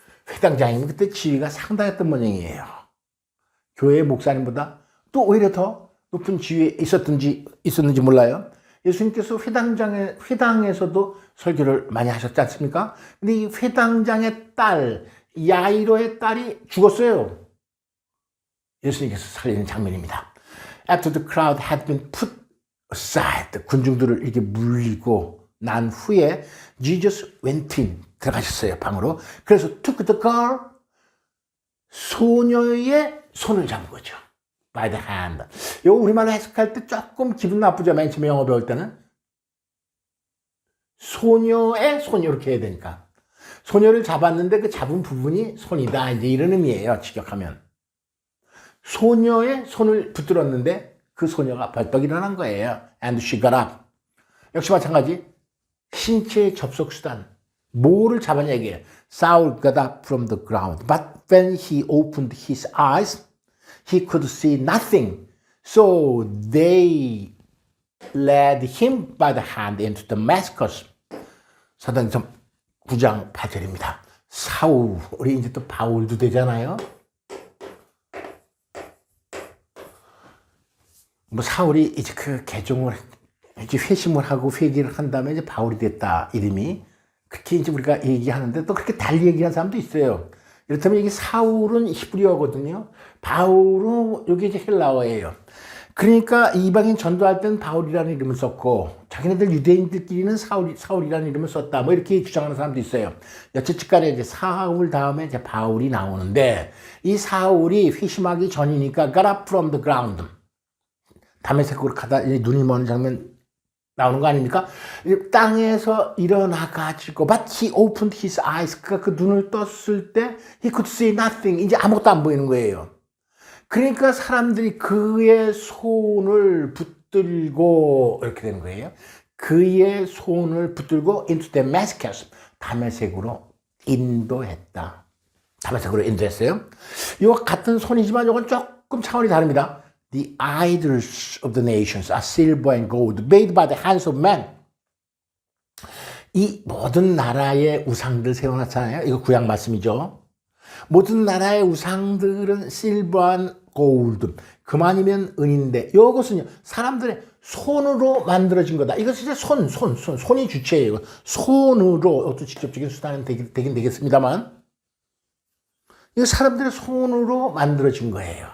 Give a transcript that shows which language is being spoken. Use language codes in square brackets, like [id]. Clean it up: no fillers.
[ko] 회당장이면 그때 지위가 상당했던 모양이에요. 교회 목사님보다 또 오히려 더 높은 지위에 있었는지 몰라요. 예수님께서 회당에서도 설교를 많이 하셨지 않습니까? 근데 이 회당장의 딸, 야이로의 딸이 죽었어요. 예수님께서 살리는 장면입니다. [en] After the crowd had been put aside, [ko] 군중들을 이렇게 물리고 난 후에 [en] Jesus went in, [ko] 들어가셨어요, 방으로. 그래서 [en] took the girl, [ko] 소녀의 손을 잡은 거죠. [en] by the hand. [ko] 이거 우리말로 해석할 때 조금 기분 나쁘죠. 맨 처음에 영어 배울 때는. 소녀의 손 이렇게 해야 되니까. 소녀를 잡았는데 그 잡은 부분이 손이다. 이제 이런 의미예요. 직역하면. 소녀의 손을 붙들었는데 그 소녀가 벌떡 일어난 거예요. [en] And she got up. [ko] 역시 마찬가지. 신체의 접속 수단. 뭐를 잡았냐 이게요. [en] Saul got up from the ground. But when he opened his eyes, he could see nothing. So they led him by the hand into Damascus. [ko] 사도행전 9장 8절입니다. 사울이 이제 또 바울도 되잖아요. 뭐 사울이 이제 그 개종을 이제 회심을 하고 회개를 한 다음에 이제 바울이 됐다 이름이. 그렇게 이제 우리가 얘기하는데 또 그렇게 달리 얘기하는 사람도 있어요. 이렇다면 이게 사울은 히브리어거든요. 바울은 여기 이제 헬라어예요. 그러니까 이방인 전도할 때는 바울이라는 이름을 썼고 자기네들 유대인들끼리는 사울이라는 이름을 썼다. 뭐 이렇게 주장하는 사람도 있어요. 여쨌든 간에 이제 사울 다음에 이제 바울이 나오는데 이 사울이 회심하기 전이니까 [en] got up from the ground. [ko] 다메섹으로 가다 눈이 먼 장면 나오는 거 아닙니까? 땅에서 일어나가지고 [en] but he opened his eyes. [ko] 그러니까 그 눈을 떴을 때 [en] he could see nothing. [ko] 이제 아무것도 안 보이는 거예요. 그러니까 사람들이 그의 손을 붙들고 이렇게 되는 거예요. 그의 손을 붙들고 [en] into Damascus. [ko] 다메섹으로 인도했다. 다메섹으로 인도했어요. 이거 같은 손이지만 이건 조금 차원이 다릅니다. [en] The idols of the nations are silver and gold made by the hands of men. [ko] 이 모든 나라의 우상들 세워놨잖아요. 이거 구약 말씀이죠. 모든 나라의 우상들은 [en] silver and gold. [ko] 그만이면 은인데 이것은요 사람들의 손으로 만들어진 거다. 이것은 이제 손이 주체예요. 손으로 이것도 직접적인 수단은 되긴 되겠습니다만 이거 사람들의 손으로 만들어진 거예요.